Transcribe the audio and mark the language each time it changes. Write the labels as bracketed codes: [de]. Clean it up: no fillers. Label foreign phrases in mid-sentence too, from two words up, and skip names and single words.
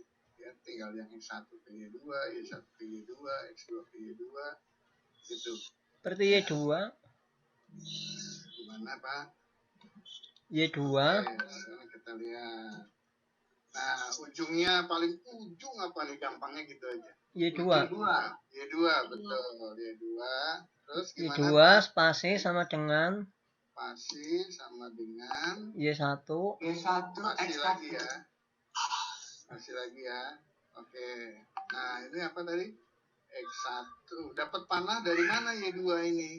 [id] Ya, tinggal yang X1 ke Y2, Y1 ke Y2, X2 ke Y2 gitu. Seperti Y2. Gimana Pak? Y2. Sekarang kita lihat. Nah, ujungnya paling ujung apa nih? Gampangnya gitu aja. Y2. Y2, betul. Y2. Terus gimana Y2 Pak? spasi sama dengan Spasi sama dengan Y1. spasi lagi ya. Spasi lagi ya. Oke. Nah, ini apa tadi? X1. Dapat panah dari mana Y2 ini?